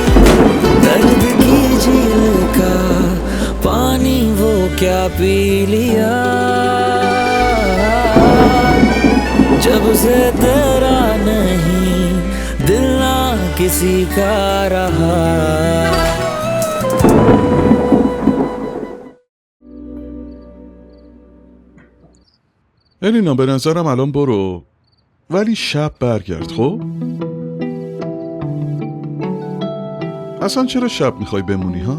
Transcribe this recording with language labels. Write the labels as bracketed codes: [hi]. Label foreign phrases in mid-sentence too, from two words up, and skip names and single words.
[hi] दर्द की झील का पानी वो क्या पी लिया, जब से तेरा नहीं दिल ना किसी का रहा। [fa] الینا به نظرم الان برو، ولی شب برگرد. خب اصلا چرا شب میخوای بمونی ها؟